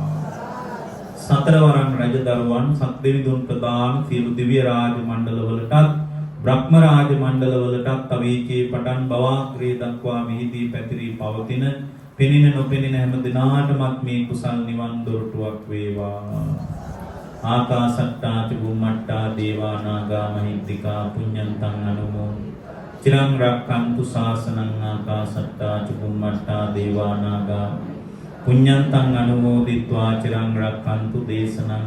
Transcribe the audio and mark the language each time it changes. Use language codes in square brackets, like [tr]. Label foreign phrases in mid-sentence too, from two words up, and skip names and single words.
[si] සතරවරන් රජදරුවන් සත්දෙවිඳුන් ප්‍රදාන සියලු දිව්‍ය රාජ මණ්ඩලවලටත් බ්‍රහ්ම රාජ මණ්ඩලවලටත් අවීචේ පටන් බවාග්‍රේ දක්වා මෙහිදී පැතිරී පවතින පෙනෙන නොපෙනෙන හැම දිනාටමත් මේ කුසල් නිවන් දොරටුවක් වේවා. [pi] ආකාසට්ටා චුම්මට්ටා දේවා නාග මහිද්దికා පුඤ්ඤන්තං අනුමෝ චිරං රක්ඛන්තු ශාසනං. ආකාසට්ටා චුම්මට්ටා දේවා නාග පුඤ්ඤන්තං අනුමෝදිत्वा චිරං රක්ඛන්තු දේශනං